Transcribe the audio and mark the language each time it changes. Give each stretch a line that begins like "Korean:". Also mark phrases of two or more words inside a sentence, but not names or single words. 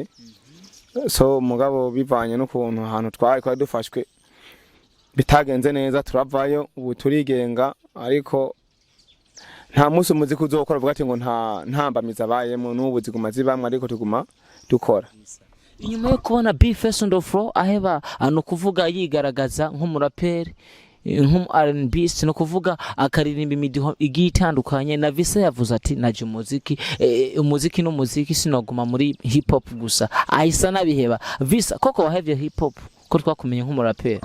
Rundi: So mugabo bivanye n'ukuntu ahantu twari dufashwe bitagenze neza turavayo ubu turigenga ariko nta musi umuziki uzokora vuga ati ngo ntambamiza abayemo n'ubu ziguma zibamwe ariko tuguma dukora. Inyuma yo kubona Bwinshi
English: on the floor
Rundi: aheba no kuvuga yigaragaza nk'umuraperi R&B no kuvuga akaririmba imidiho igiye itandukanye na Vissa yavuze ati naje umuziki n'umuziki sinoguma muri
English: hip hop
Rundi: gusa ahisa nabiheba. Vissa koko wahevye
English: hip hop
Rundi: ko twakumenye nk'umuraperi?